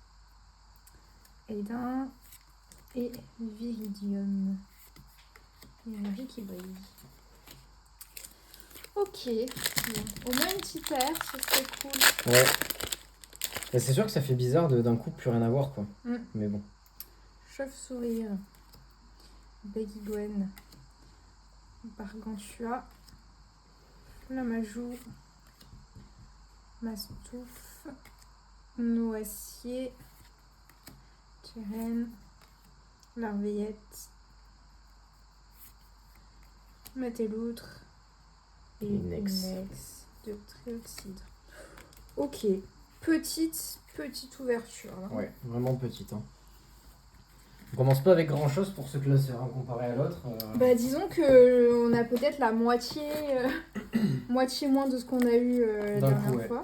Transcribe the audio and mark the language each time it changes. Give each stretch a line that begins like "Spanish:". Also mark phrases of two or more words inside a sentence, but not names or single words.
French: Aidin et Viridium. Il y a Marie qui brille. Ok, bon. Au moins une petite air, ce serait cool. Ouais. Et c'est sûr que ça fait bizarre d'un coup plus rien à voir quoi. Mais bon. Chauve-sourire, Beggy-Gwen, Bargantua, Flamajour, Mastouf, Noisier, Chérène, Larveillette, Mateloutre et une ex de Trioxyde. Ok, petite ouverture. Là. Ouais, vraiment petite. Hein. On commence pas avec grand chose pour ce classeur hein, comparé à l'autre. Bah disons que on a peut-être la moitié, moitié moins de ce qu'on a eu la dernière fois.